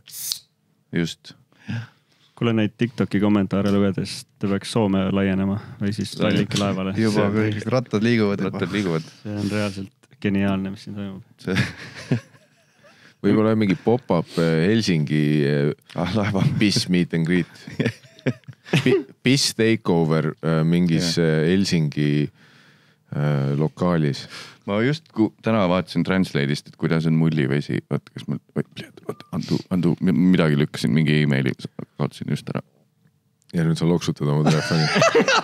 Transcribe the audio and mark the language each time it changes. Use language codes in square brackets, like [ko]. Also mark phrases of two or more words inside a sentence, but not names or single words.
[et] Just. Kuule neid TikToki kommentaare lugedes ta peaks Soome laienema või siis Tallinki laevale. Juba kõik rattad liiguvad. See on reaalselt geniaalne, mis siin toimub. Võib-olla mingi pop-up Helsingi Biss [en] meet and greet. [et] Biss takeover mingis Helsingi lokaalis. Ma just täna vaatasin Translate'ist, et kuidas on mullivesi. Vaata, kas ma andu midagi lükkasin, mingi e-maili kaotasin just ära. Ja nüüd sa loksutad oma telefoni.